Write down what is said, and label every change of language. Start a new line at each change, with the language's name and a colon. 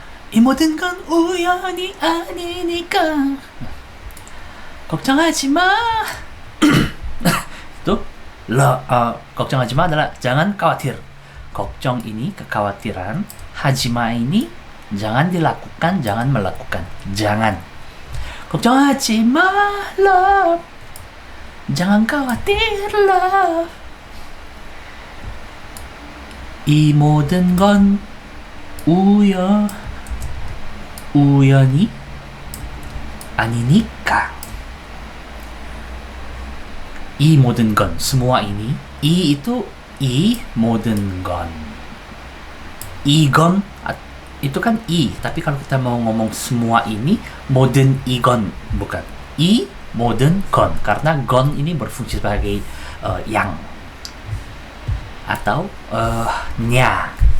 Korean: 이 모든 건 우연이 아니니까. 걱정하지 마.
Indonesian: Itu
Korean: 걱정하지 마
Indonesian: adalah jangan khawatir. 걱정 ini kekhawatiran, hajima ini jangan dilakukan, jangan melakukan. Jangan.
Korean: 걱정하지 말라.
Indonesian: Jangan khawatirlah.
Korean: 이 모든 건 우연이 아니니까. 이 모든 건,
Indonesian: semua ini. I itu i moden gon. Igon itu kan i, tapi kalau kita mau ngomong semua ini modern igon, bukan i modern gon, karena gon ini berfungsi sebagai yang atau nya.